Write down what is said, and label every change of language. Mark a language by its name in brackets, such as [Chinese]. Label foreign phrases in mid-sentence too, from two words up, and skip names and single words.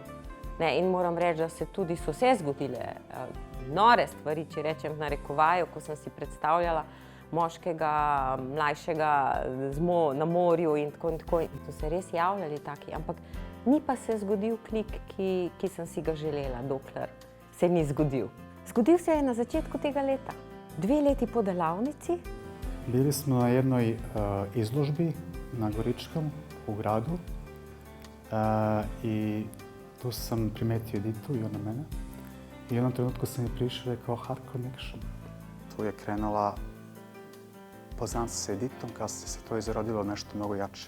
[Slovenian] In moram reči, da so se zgodile nore stvari, če rečem v narekovaju, ko sem si predstavljala moškega, mlajšega na morju in tako in tako. In so se res javljali taki, ampak ni pa se zgodil klik, ki sem si ga želela, dokler se ni zgodil. Zgodil se je na začetku tega leta, 2 leti po delavnici. [Croatian] Bili smo na jednoj izložbi na Goričkom u gradu i tu sam primetio Editu i ona mene. I u jednom trenutku sam mi prišao i rekao [English] Hard Connection. [Croatian] Tu je krenula poznanstvo sa Editom, kasnije se to izrodilo nešto mnogo jače.